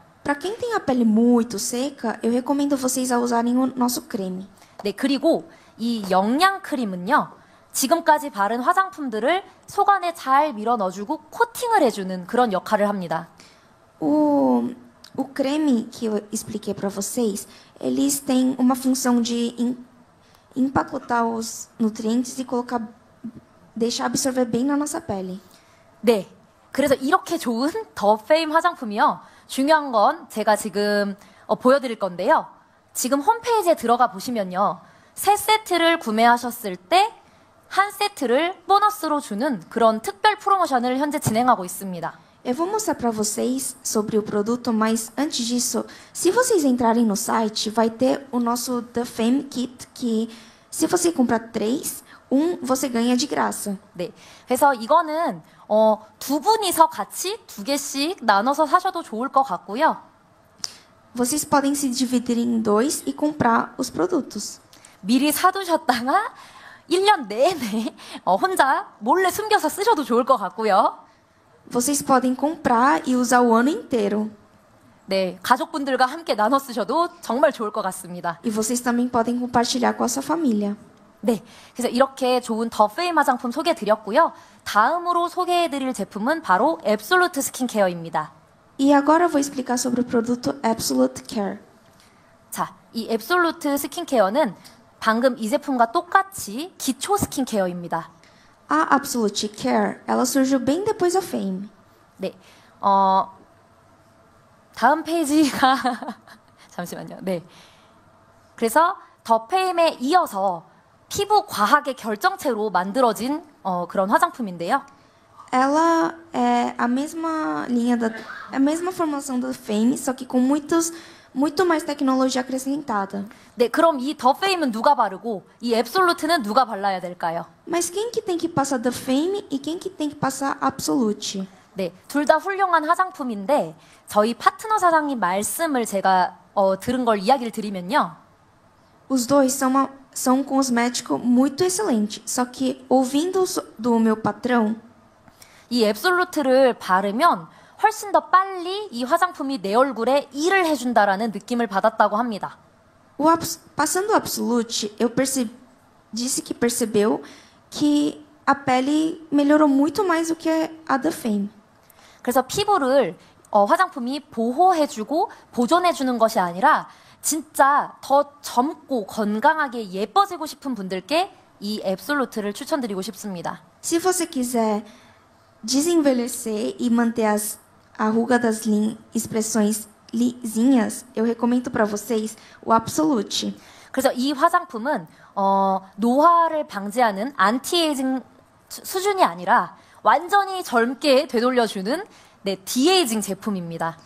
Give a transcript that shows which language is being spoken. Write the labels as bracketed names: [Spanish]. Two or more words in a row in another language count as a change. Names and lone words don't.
[Portuguese] Para quem tem a pele muito seca, eu recomendo vocês a usarem o nosso creme. [Korean] 네, 그리고 이 영양 크림은요. 지금까지 바른 화장품들을 속안에 잘 밀어 넣어주고 코팅을 해주는 그런 역할을 합니다. [Portuguese] O creme que eu expliquei para vocês, eles têm uma função de empacotar os nutrientes e deixar absorver bem na nossa pele. [Korean] 네, 그래서 이렇게 좋은 더 페임 화장품이요. 중요한 건 제가 지금 보여드릴 건데요. 지금 홈페이지에 들어가 보시면요. 세 세트를 구매하셨을 때 한 세트를 보너스로 주는 그런 특별 프로모션을 현재 진행하고 있습니다. [Portuguese] Eu vou mostrar para vocês sobre o produto, mas antes disso, se vocês entrarem no site, vai ter o nosso The Fame Kit, que se você comprar 3, você ganha de graça. [Korean] 네, 그래서 이거는 두 분이서 같이 2개씩 나눠서 사셔도 좋을 것 같고요. [Portuguese] Vocês podem se dividir em 2 e comprar os produtos. [Korean] 미리 사두셨다가 1년 내내 혼자 몰래 숨겨서 쓰셔도 좋을 것 같고요. [Portuguese] Vocês podem comprar e usar o ano inteiro. [Korean] 네, 가족분들과 함께 나눠 쓰셔도 정말 좋을 것 같습니다. [Portuguese] E vocês também podem compartilhar com a sua família. [Korean] 네, 그래서 이렇게 좋은 더 페임 화장품 소개해드렸고요. 다음으로 소개해드릴 제품은 바로 앱솔루트 스킨케어입니다. [Portuguese] E agora eu vou explicar sobre o produto Absolute Care. [Korean] 자, 이 앱솔루트 스킨케어는 방금 이 제품과 똑같이 기초 스킨케어입니다. [Portuguese] A Absolute Care, ela surgiu bem depois da Fame. [Korean] 네, 다음 페이지가 잠시만요. 네, 그래서 더 페임에 이어서 피부 과학의 결정체로 만들어진 그런 화장품인데요. [Portuguese] Ela é a mesma a mesma formulação da Fame, só que com muito mais tecnologia acrescentada. [Korean] 네, 그럼 이 더 페임은 누가 바르고 이 앱솔루트는 누가 발라야 될까요? [Portuguese] Mas quem que tem que passar da Fame e quem que tem que passar Absolute? [Korean] 네, 둘 다 훌륭한 화장품인데 저희 파트너 사장님 말씀을 제가 들은 걸 이야기를 드리면요. [Portuguese] Os dois são um cosmético muito excelente, só que ouvindo do meu patrão, [Korean] 이 앱솔루트를 바르면 훨씬 더 빨리 이 화장품이 내 얼굴에 일을 해준다라는 느낌을 받았다고 합니다. [Portuguese] passando o Absolute, disse que percebeu que a pele melhorou muito mais do que a da Fame. [Korean] 그래서 피부를 화장품이 보호해주고 보존해주는 것이 아니라 진짜 더 젊고 건강하게 예뻐지고 싶은 분들께 이 앱솔루트를 추천드리고 싶습니다. [Portuguese] Se você quiser desenvelhecer e manter a ruga das expressões lisinhas, eu recomendo para vocês o Absolute. [Korean] 그래서 이 화장품은 노화를 방지하는 안티에이징 수준이 아니라 완전히 젊게 되돌려주는 디에이징 제품입니다.